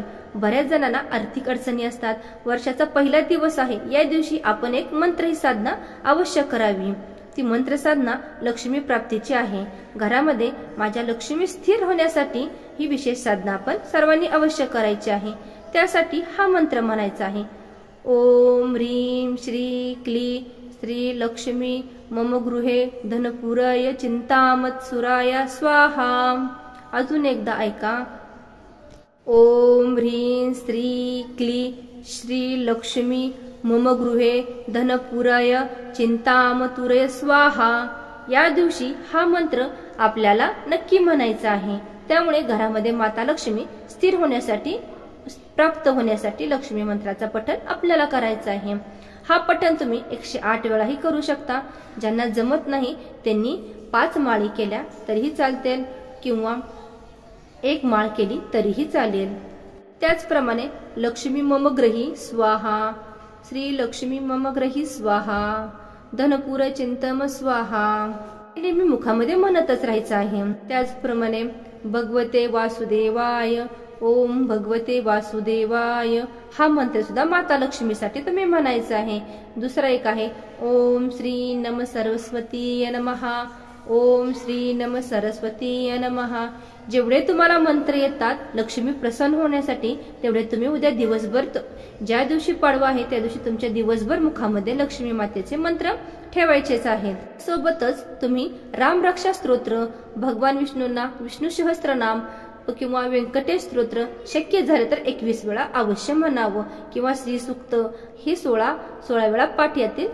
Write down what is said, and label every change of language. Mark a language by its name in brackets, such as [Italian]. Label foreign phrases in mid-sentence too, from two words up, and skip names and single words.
[Marathi] बऱ्याच जणांना आर्थिक अडचणी असतात, वर्षाचा पहिला दिवस आहे, या दिवशी आपण एक मंत्र ही साधना अवश्य करावी। ती मंत्र साधना लक्ष्मी प्राप्तीची आहे। घरामध्ये माझ्या लक्ष्मी स्थिर होण्यासाठी ही विशेष साधना आपण सर्वांनी अवश्य करायची आहे। त्यासाठी हा मंत्र म्हणायचा आहे [Sanskrit] ओम ह्रीं श्री क्ली श्री लक्ष्मी मम गृहे धनपुराय चिंतामत्सुराय स्वाहा। [Marathi] अजून एकदा ऐका [Sanskrit] ओम ह्रीं श्री क्ली श्री लक्ष्मी मम गृहे धनपुराय चिंतामतुरय स्वाहा। [Marathi] या दिवशी हा मंत्र आपल्याला नक्की म्हणायचा आहे। त्यामुळे घरामध्ये माता लक्ष्मी स्थिर होण्यासाठी प्राप्त होण्यासाठी लक्ष्मी मंत्राचा पठण आपल्याला करायचं आहे। हा पठण तुम्ही 108 वेळाही करू शकता। ज्यांना जमत नाही त्यांनी 5 माळी केल्या तरीही चालतील किंवा 1 माळ केली तरीही चालेल। त्याचप्रमाणे [Sanskrit] लक्ष्मी मम ग्रही स्वाहा श्री लक्ष्मी मम ग्रही स्वाहा धनपुर चिंतम स्वाहा [Marathi] नेहमी मुखामध्ये म्हणतच राहायचं आहे। त्याचप्रमाणे [Sanskrit] भगवते वासुदेवाय ओम भगवते वासुदेवाय [Marathi] हा मंत्र सुद्धा माता लक्ष्मीसाठी तुम्ही म्हणायचा आहे। दुसरा एक आहे [Sanskrit] ओम श्री नम सरस्वती नमः ओम श्री नम सरस्वती नमः। [Marathi] जेवढे तुम्हाला मंत्र येतात लक्ष्मी प्रसन्न होण्यासाठी तेवढे तुम्ही उद्या दिवसभर ज्या दिवशी पाडवा आहे त्या दिवशी तुमच्या दिवसभर मुखामध्ये लक्ष्मी मातेचे मंत्र ठेवायचेच आहेत। सोबतच तुम्ही राम रक्षा स्तोत्र, भगवान विष्णूंना विष्णू सहस्त्रनाम किंवा व्यंकटेश स्तोत्र शक्य झाले तर 21 वेळा अवश्य म्हणावं किंवा श्री सूक्त हे 16 वेळा पाठ येतील।